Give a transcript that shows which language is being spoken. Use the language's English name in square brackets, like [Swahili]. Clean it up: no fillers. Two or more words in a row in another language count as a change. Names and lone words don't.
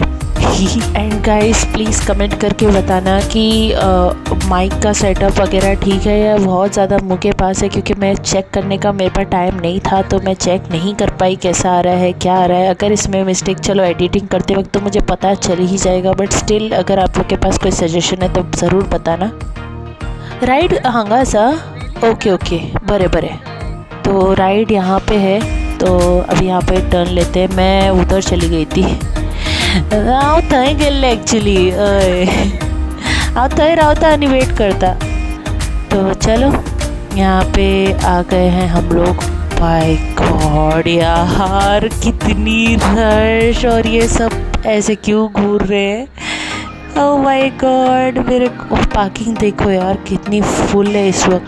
[English] and guys please [Hindi] कमेंट करके बताना कि माइक का सेटअप वगैरह ठीक है या बहुत ज़्यादा मुँह के पास है, क्योंकि मैं चेक करने का मेरे पास टाइम नहीं था, तो मैं चेक नहीं कर पाई कैसा आ रहा है क्या आ रहा है। अगर इसमें मिस्टेक, चलो एडिटिंग करते वक्त तो मुझे पता चल ही जाएगा, [English] but still [Hindi] अगर आप लोग के पास कोई सजेशन है तो ज़रूर बताना। [Konkani] राइड हांगा सा, [English] okay okay [Konkani] बरे बरे, [Hindi] तो राइड यहाँ पे है, तो अभी यहाँ पे टर्न लेते हैं। मैं उधर चली गई थी, [Konkani] हांव थंय गेल्ले एक्चुअली, हांव थंय रावता आनी वेट करता। [Hindi] तो चलो यहाँ पे आ गए हैं हम लोग। [English] by God [Hindi] यार, कितनी रश, और ये सब ऐसे क्यों घूर रहे हैं? [English] oh my God, [Hindi] मेरे को पार्किंग देखो यार कितनी फुल है इस वक्त।